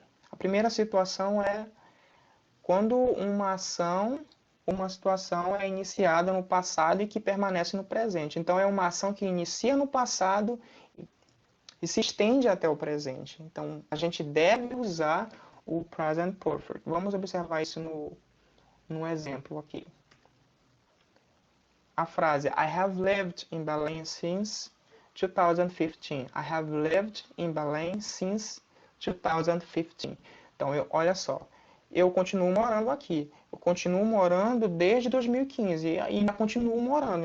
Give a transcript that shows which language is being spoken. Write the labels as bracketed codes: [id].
[pt] A primeira situação é quando uma situação é iniciada no passado e que permanece no presente. Então, é uma ação que inicia no passado e se estende até o presente. Então, a gente deve usar o present perfect. Vamos observar isso no exemplo aqui. A frase [en] I have lived in Belém since 2015. I have lived in Belém since 2015. [pt] Então, olha só, eu continuo morando aqui. Eu continuo morando desde 2015 e ainda continuo morando.